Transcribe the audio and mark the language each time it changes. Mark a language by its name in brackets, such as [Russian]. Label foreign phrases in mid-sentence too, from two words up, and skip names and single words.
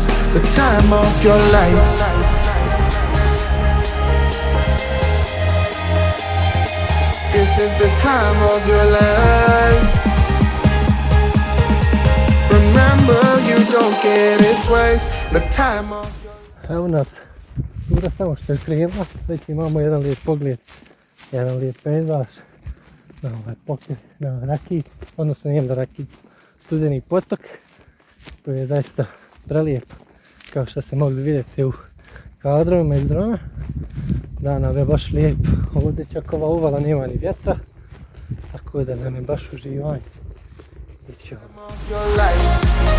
[English] The time of your life. This is the time of your life. Remember, you don't get it twice. The time of your... [Croatian] Evo nas, ura samo što je krenula, već imamo jedan lijep pogled, jedan lijep pejzaž na ovaj pokret, na Rakiju, odnosno nijem da Rakijicu, Studeni potok, koji je zaista prelijep, kao što ste mogli vidjeti u kadrovima iz drona. Da, nam je baš lijep, ovdje čak ova uvala nema ni vjetra, tako da nam je baš uživanje. [English] your life.